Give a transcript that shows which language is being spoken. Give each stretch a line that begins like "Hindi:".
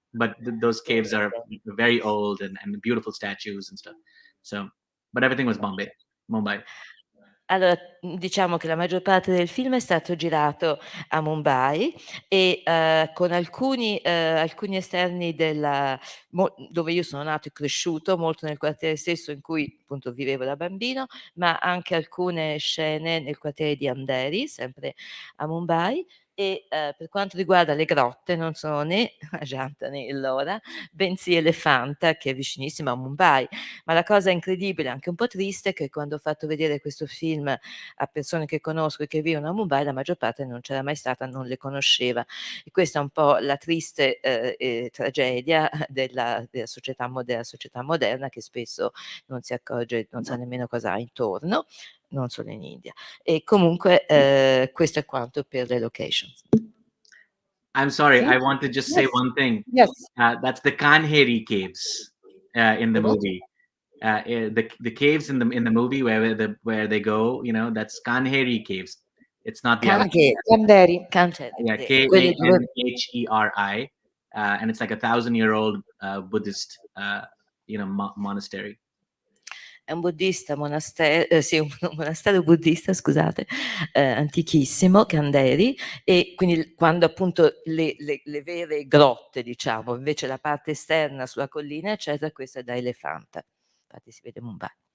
English: But those caves are very old and beautiful statues and stuff. So, but everything was Mumbai.
Italian: Allora, diciamo che la maggior parte del film è stato girato a Mumbai e con alcuni esterni dove io sono nato e cresciuto, molto nel quartiere stesso in cui appunto vivevo da bambino, ma anche alcune scene nel quartiere di Andheri, sempre a Mumbai. E per quanto riguarda le grotte, non sono né Ajanta né Ellora, bensì Elephanta, che è vicinissima a Mumbai. Ma la cosa incredibile, anche un po' triste, è che quando ho fatto vedere questo film a persone che conosco e che vivono a Mumbai, la maggior parte non c'era mai stata, non le conosceva. E questa è un po' la triste tragedia della società moderna, che spesso non si accorge, non sa nemmeno cosa ha intorno, non solo in India. E comunque questo è quanto per le locations.
English: I'm sorry,
Italian: Sì?
English: I want to just say one thing. Yes. That's the Kanheri caves in the movie. The caves in the movie where they go, that's Kanheri caves. It's not the other. Kanderi. Yeah, Kanheri, and it's like 1,000-year-old Buddhist, monastery.
Italian: È un buddista monastero, sì, un monastero buddista, scusate, antichissimo, Kanderi, e quindi quando appunto le vere grotte, diciamo, invece la parte esterna sulla collina, eccetera, questa è da Elephanta. Infatti si vede Mumbai.